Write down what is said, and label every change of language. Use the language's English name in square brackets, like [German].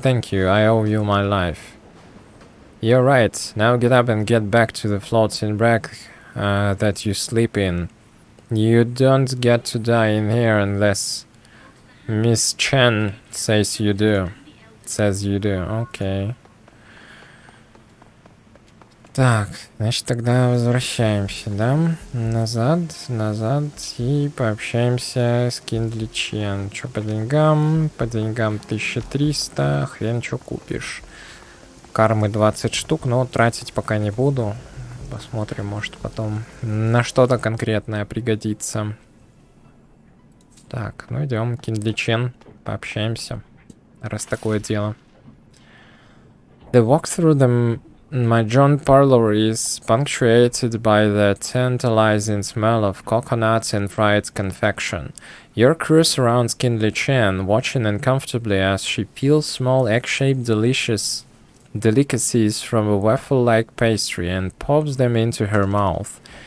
[English] Thank you, I owe you my life. You're right. Now get up and get back to the floating wreck that you sleep in. You don't get to die in here unless Miss Chen says you do. Okay. [Russian] Так, значит, тогда возвращаемся, да? Назад и пообщаемся с Киндли Чен. Чё по деньгам? По деньгам 1300, хрен чё купишь. Кармы 20 штук, но тратить пока не буду. Посмотрим, может потом на что-то конкретное пригодится. Так, ну идем, Киндли Чен, пообщаемся, раз такое дело. [English] The walk through the Mahjong parlor is punctuated by the tantalizing smell of coconuts and fried confection. Your crew surrounds Kinley Chen, watching uncomfortably as she peels small egg-shaped delicacies from a waffle-like pastry and pops them into her mouth.